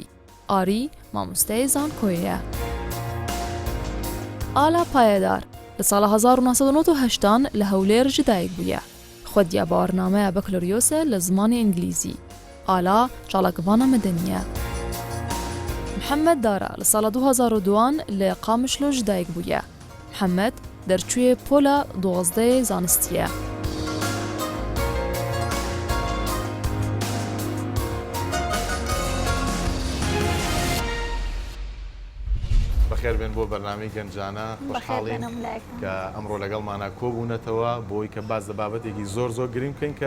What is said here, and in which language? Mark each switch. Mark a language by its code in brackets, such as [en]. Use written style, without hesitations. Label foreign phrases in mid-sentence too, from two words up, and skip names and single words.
[ku] Arî mamosteyê zankoyê ye. Ala Payedar li sala 1998 li Hewlêr ji dayîk bûye. Xwediya bawernameya Bakaloryosa li zimanê îngilîzî. Ala çalakivana medenî ye. Mihemed Dara li sala 2002 li Qamişlo ji dayîk bûye. Mihemed derçûyê pola 12 zanistî ye. [ckb] بەخێربێن بۆ بەرنامەی گەنجانە خۆشحاڵین کە ئەمڕۆ لەگەڵمانە کۆبوونەتەوە بۆی کە باز لە بابەتێکی زۆر گرنگ بکەین کە